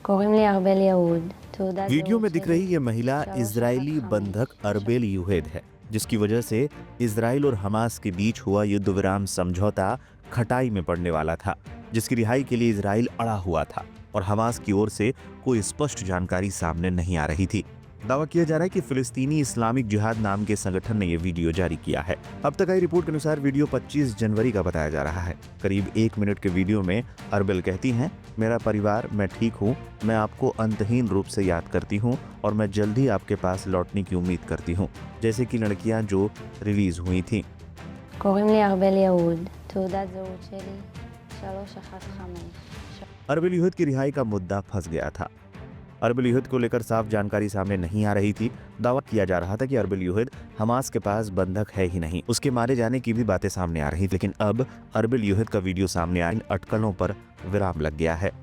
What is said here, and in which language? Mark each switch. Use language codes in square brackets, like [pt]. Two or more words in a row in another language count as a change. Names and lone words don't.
[he] קוראים לי ארבל יהוד, תעודת [hi] वीडियो [he] זהות [hi] में दिख [he] שלי, [hi] रही ये महिला [he] 315 [hi] इजरायली बंधक अरबेल यूहेद है, जिसकी वजह से इजराइल और हमास के बीच हुआ युद्ध विराम समझौता खटाई में पड़ने वाला था, जिसकी रिहाई के लिए इजराइल अड़ा हुआ था और हमास की ओर से कोई स्पष्ट जानकारी सामने नहीं आ रही थी। दावा किया जा रहा है कि फिलिस्तीनी इस्लामिक जिहाद नाम के संगठन ने यह वीडियो जारी किया है। अब तक आई रिपोर्ट के अनुसार वीडियो 25 जनवरी का बताया जा रहा है। करीब 1 मिनट के वीडियो में अरबेल कहती हैं, मेरा परिवार, मैं ठीक हूँ, मैं आपको अंतहीन रूप से याद करती हूँ और मैं जल्द ही आपके पास लौटने की उम्मीद करती हूँ, जैसे कि लड़कियां जो रिलीज हुई थीं। [he] קוראים לי ארבל יהוד, תעודת זהות שלי, 315. [hi] अरबेल यूहद की रिहाई का मुद्दा फंस गया था। अरबेल यूहद को लेकर साफ जानकारी सामने नहीं आ रही थी। दावा किया जा रहा था कि अरबेल यूहद हमास के पास बंधक है ही नहीं, उसके मारे जाने की भी बातें सामने आ रही थी। लेकिन अब अरबेल यूहद का वीडियो सामने आया, इन अटकलों पर विराम लग गया है।